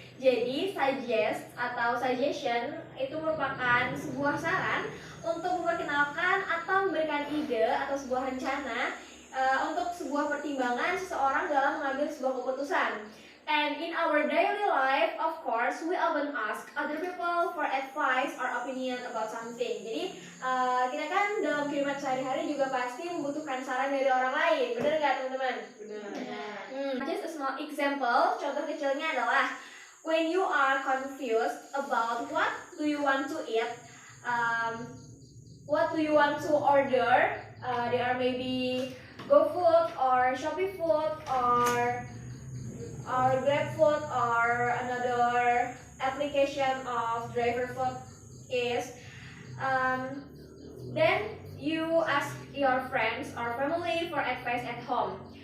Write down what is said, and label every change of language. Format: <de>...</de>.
<id>Jadi suggest atau suggestion itu merupakan sebuah saran untuk memperkenalkan atau memberikan ide atau sebuah rencana untuk sebuah pertimbangan seseorang dalam mengambil sebuah keputusan.</id> <en>And in our daily life, of course, we often ask other people for advice or opinion about something.</en> <id>Jadi kita kan dalam kehidupan sehari-hari juga pasti membutuhkan saran dari orang lain. Benar nggak teman-teman? Benar.</id> <en>Just a small example,</en> <id>contoh kecilnya adalah</id> <en>when you are confused about what do you want to eat, what do you want to order, there are maybe GoFood or Shopee Food or GrabFood or another application of driver food is, then you ask your friends or family for advice at home.</en>